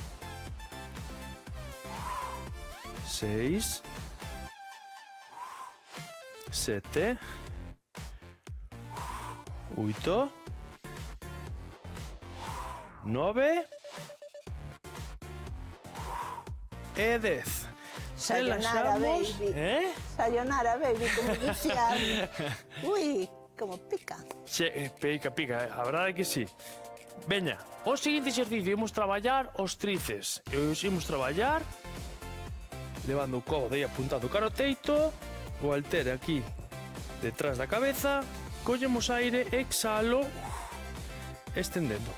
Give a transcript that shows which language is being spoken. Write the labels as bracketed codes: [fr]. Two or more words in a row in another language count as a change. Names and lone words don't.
[gl] 6, 7, 8, 9 e 10. Sayonara, relaxamos. baby. Sayonara, baby, como dicía. Ui, como pica. Pica, a verdade é que sí. Veña, o seguinte exercicio, imos traballar os tríceps. E os imos traballar levando o codo aí apuntado cara ao teito, o halter aquí detrás da cabeza, collemos aire, exhalo, estendendo.